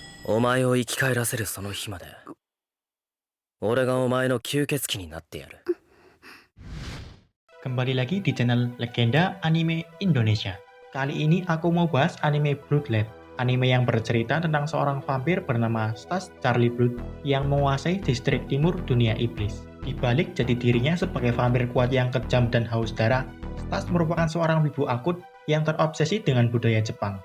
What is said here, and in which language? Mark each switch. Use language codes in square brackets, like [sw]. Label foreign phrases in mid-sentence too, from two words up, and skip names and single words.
[ja] お前を生き返らせるその日まで、俺がお前の吸血鬼になってやる。 [id] Kembali lagi di channel Legenda Anime Indonesia. Kali ini aku mau bahas anime Bloodlet. Anime yang bercerita tentang seorang vampir bernama Stas Charlie Blood yang menguasai distrik timur dunia iblis. Di balik jati dirinya sebagai vampir kuat yang kejam dan haus darah, Stas merupakan seorang wibu akut yang terobsesi dengan budaya Jepang.